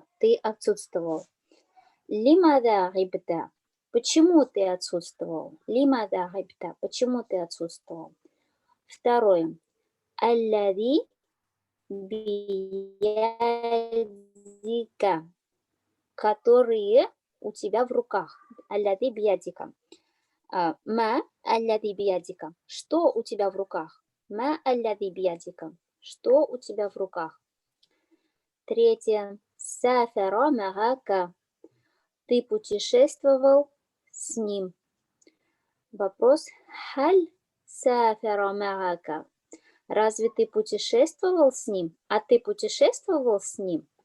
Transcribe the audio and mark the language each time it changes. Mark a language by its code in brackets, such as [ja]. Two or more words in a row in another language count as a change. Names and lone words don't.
[ru] Ты отсутствовал. [ar] لماذا غبت. [ru] Почему ты отсутствовал? [ar] لماذا غبت. [ru] Почему ты отсутствовал? [ar] Второе. الذي بيدك. [ru] Которые у тебя в руках. [ar] الذي بيدك. ما الذي بيدك. [ru] Что у тебя в руках? [ar] ما الذي بيدك. [ru] Что у тебя в руках? Третье. [ar] سافر معك. [ru] Ты путешествовал с ним. [ar] Вопрос. هل سافر معك. [ru] Разве ты путешествовал с ним? А ты путешествовал с ним?